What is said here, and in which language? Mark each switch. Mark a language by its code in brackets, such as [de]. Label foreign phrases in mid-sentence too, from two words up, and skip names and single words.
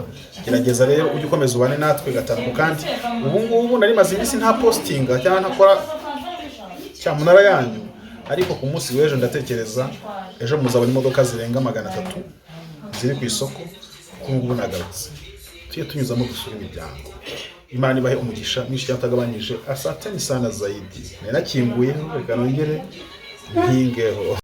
[rw] Gerageza rero ujye ukomeza ubane natwe gatanu ku kandi. Ubu ngubu nari maze iminsi nta postinga cyangwa ntakora cyamunara yanyu, ariko ku munsi w'ejo ndatekereza ejo muzabona imodoka zirenga 300 ziri ku isoko. Kungu nagarutse tuye tunyuzamo gusura imiryango. Imana ibahe umugisha mwinshi cyatagabanyije. [sw] Asante ni sana zaidi. [rw] Narakinguye reka nongere nkingeho.